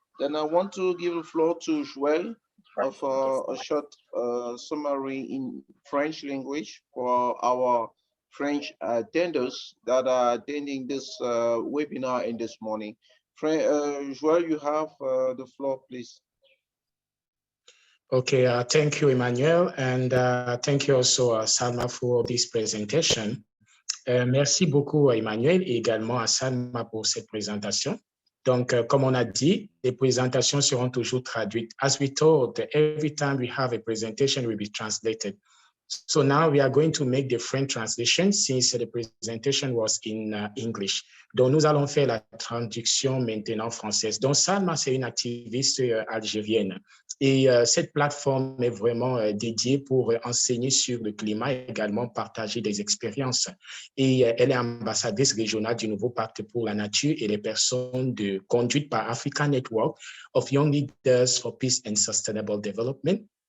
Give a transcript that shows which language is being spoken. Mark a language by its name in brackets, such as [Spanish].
[English] Then I want to give the floor to Joël of a short summary in French language for our French attenders that are attending this webinar in this morning. Joël, you have the floor, please. Okay, thank you, Emmanuel, and thank you also, Salma, for this presentation. [French] Merci beaucoup, Emmanuel, et également à Salma pour cette présentation. Donc, comme on a dit, les présentations seront toujours traduites. [English] As we told, every time we have a presentation, it will be translated. So now we are going to make the French translation since the presentation was in English. [French] Donc, nous allons faire la traduction maintenant française. Donc, Salma, c'est une activiste algérienne. Et cette plateforme est vraiment dédiée pour enseigner sur le climat et également partager des expériences. Et elle est ambassadrice régionale du nouveau pacte pour la nature et les personnes conduites par African Network of Young Leaders for Peace and Sustainable Development.